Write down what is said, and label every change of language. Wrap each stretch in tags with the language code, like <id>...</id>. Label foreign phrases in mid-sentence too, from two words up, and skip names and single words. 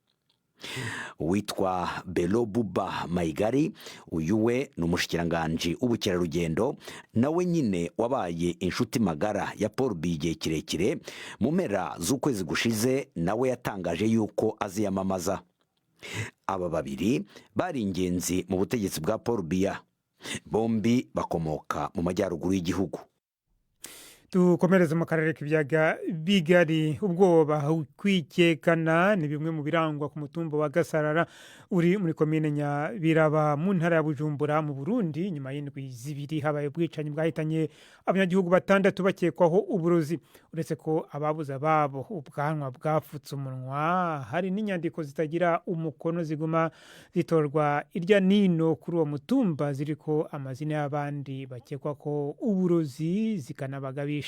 <rn>Witwa Bello Buba Maigari, uyu we ni umushikiranganji w'ubukerarugendo, nawe nyine wabaye inshuti magara ya Paul Biya igihe kirekire. Mu mpera z'ukwezi gushize nawe yatangaje yuko aziyamamaza.</rn> <rw>Aba babiri bari ingenzi mu butegetsi bwa Paul Biya, bombi bakomoka mu majyaruguru y'igihugu. Dukomereze mu karere k'ibyaga bigari.</rw> <rn>Ubwoba kwikekana ni bimwe mu birangwa ku mutumba wa Gasarara uri muri komine Nyabiraba mu ntara ya Bujumbura mu Burundi, nyuma y'indwi 2 habaye ubwicanyi bwahitanye abanyagihugu 6 bakekwaho uburozi. Uretse ko ababuza babo ubwanwa bwafutse umunwa, hari n'inyandiko zitagira umukono ziguma zitorwa irya nino kuri uwo mutumba ziriko amazina y'abandi bakekwa ko uburozi zikanabagabisha.</rn>